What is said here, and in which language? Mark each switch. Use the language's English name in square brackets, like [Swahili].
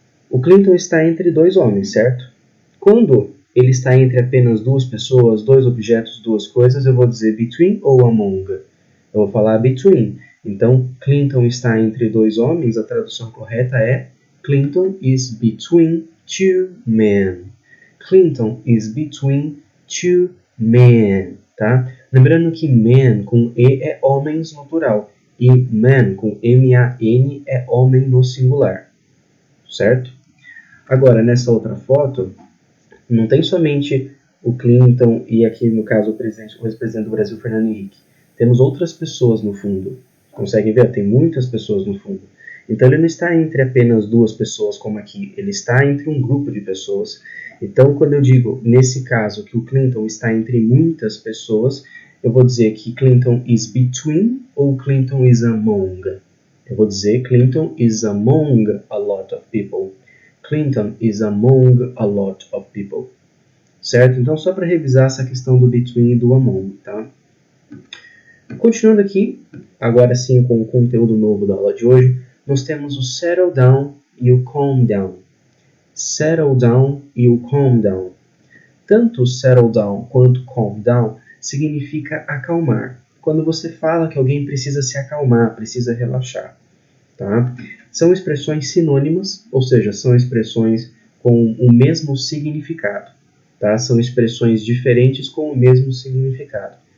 [Portuguese] O Clinton está entre dois homens, certo? Quando ele está entre apenas duas pessoas, dois objetos, duas coisas, eu vou dizer between ou among. Eu vou falar between. Então, Clinton está entre dois homens, a tradução correta é [English] Clinton is between two men. Clinton is between two men, tá? [Portuguese] Lembrando que man com E é homens no plural e man com M-A-N é homem no singular, certo? Agora, nessa outra foto, não tem somente o Clinton e aqui, no caso, o ex-presidente do Brasil, Fernando Henrique. Temos outras pessoas no fundo. Conseguem ver? Tem muitas pessoas no fundo. Então ele não está entre apenas duas pessoas como aqui, ele está entre um grupo de pessoas. Então quando eu digo, nesse caso, que o Clinton está entre muitas pessoas, eu vou dizer que [English] Clinton is between [Portuguese] ou [English] Clinton is among. [Portuguese] Eu vou dizer [English] Clinton is among a lot of people. Clinton is among a lot of people. [Portuguese] Certo? Então só para revisar essa questão do between e do among, tá? Continuando aqui, agora sim com o conteúdo novo da aula de hoje, nós temos o settle down e o calm down. [English] Settle down [Portuguese] e o [English] calm down. [Portuguese] Tanto settle down quanto calm down significa acalmar. Quando você fala que alguém precisa se acalmar, precisa relaxar. Tá? São expressões sinônimas, ou seja, são expressões com o mesmo significado. Tá? São expressões diferentes com o mesmo significado.